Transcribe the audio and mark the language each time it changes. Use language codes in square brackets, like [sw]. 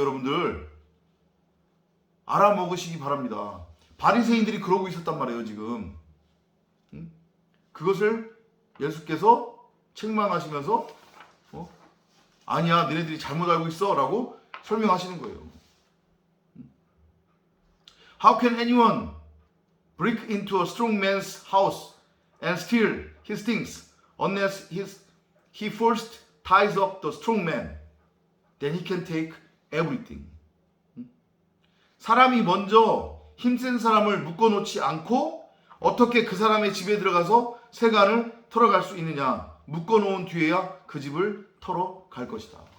[ko] 여러분들 알아먹으시기 바랍니다. 바리새인들이 그러고 있었단 말이에요. 지금 그것을 예수께서 책망하시면서 아니야 너네들이 잘못 알고 있어 라고 설명하시는 거예요. [en] How can anyone break into a strong man's house and steal his things unless he first ties up the strong man? Then he can take everything. [ko] 사람이 먼저 힘센 사람을 묶어놓지 않고 어떻게 그 사람의 집에 들어가서 세간을 털어갈 수 있느냐. 묶어놓은 뒤에야 그 집을 털어갈 것이다.